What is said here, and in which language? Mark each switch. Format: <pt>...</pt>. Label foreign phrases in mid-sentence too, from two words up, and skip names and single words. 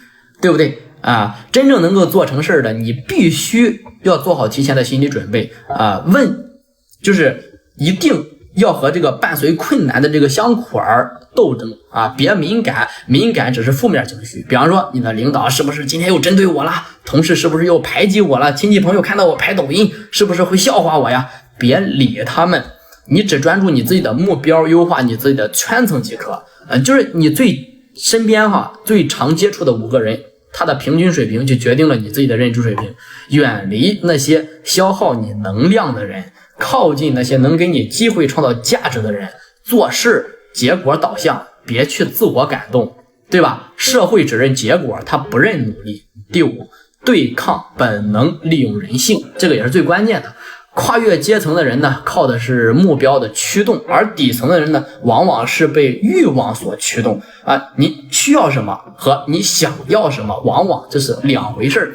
<zh>對不對真正能夠做成事的，你必須要做好提前的心理準備就是一定要和這個伴隨困難的這個香苦兒鬥爭別敏感，敏感只是負面情緒。比方說你的領導是不是今天又針對我了，同事是不是又排擠我了，親戚朋友看到我拍抖音是不是會笑話我呀？別理他們，你只專注你自己的目標，優化你自己的圈層即可就是你最身邊最常接觸的5個人，他的平均水平就決定了你自己的認知水平。遠離那些消耗你能量的人，靠近那些能給你機會創造價值的人。做事結果導向，別去自我感動，對吧？社會只認結果，他不認努力。第5，對抗本能，利用人性，這個也是最關鍵的。跨越階層的人呢，靠的是目標的驅動，而底層的人呢，往往是被慾望所驅動你需要什麼和你想要什麼，往往這是兩回事。</zh>